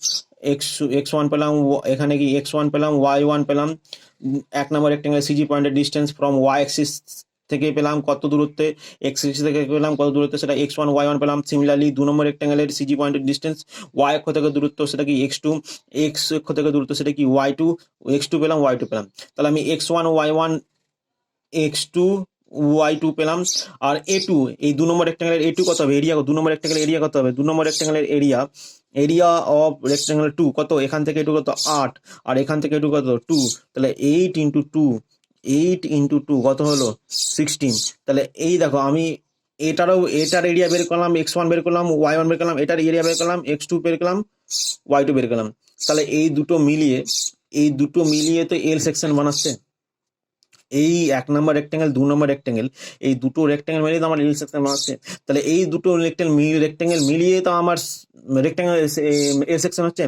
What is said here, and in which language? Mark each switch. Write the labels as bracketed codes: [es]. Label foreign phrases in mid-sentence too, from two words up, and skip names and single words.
[bn] x1 পেলাম, এখানে কি x1 পেলাম, y1 পেলাম, 1 নম্বর রেক্ট্যাঙ্গেল সিজি পয়েন্টের [en] distance from Y axis [bn] থেকে পেলাম কত দূরত্বে, [en] X axis [bn] থেকে পেলাম কত দূরত্বে, সেটা x1 y1 পেলাম। সিমিলারলি 2 নম্বর রেক্ট্যাঙ্গেলের সিজি পয়েন্টের ডিস্টেন্স ওয়াই অক্ষ থেকে দূরত্ব সেটা কি x2, এক্স অক্ষ থেকে দূরত্ব সেটা কি y2, x2 পেলাম y2 পেলাম, তাহলে আমি x1 y1 x2 y2 পেলাম। আর a2 এই 2 নম্বর রেক্ট্যাঙ্গেলের a2 কত হবে, এরিয়া 2 নম্বর রেক্ট্যাঙ্গেলের এরিয়া কত হবে, 2 নম্বর রেক্ট্যাঙ্গেলের [en] area of rectangle [bn] 2 কত, এখান থেকে এটু কত 8, আর এখান থেকে এটু কত 2, তাহলে 8 ইন্টু 2 কত হলো 16, তাহলে এই দেখো আমি এটার এরিয়া বের করলাম, x1 বের করলাম, y1 বের করলাম, এটার এরিয়া বের করলাম, x2 বের করলাম, y2 বের করলাম, তাহলে এই দুটো মিলিয়ে তো [en] L section [bn] বানাচ্ছে, এই 1 নম্বর রেক্ট্যাঙ্গেল 2 নম্বর রেক্ট্যাঙ্গেল এই দুটো রেক্ট্যাঙ্গেল মিলিয়ে তো আমার [en] L section [bn] বানাচ্ছে, তাহলে এই দুটো রেক্ট্যাঙ্গেল মিলিয়ে তো আমার রেক্ট্যাঙ্গেল [en] L section [bn] হচ্ছে।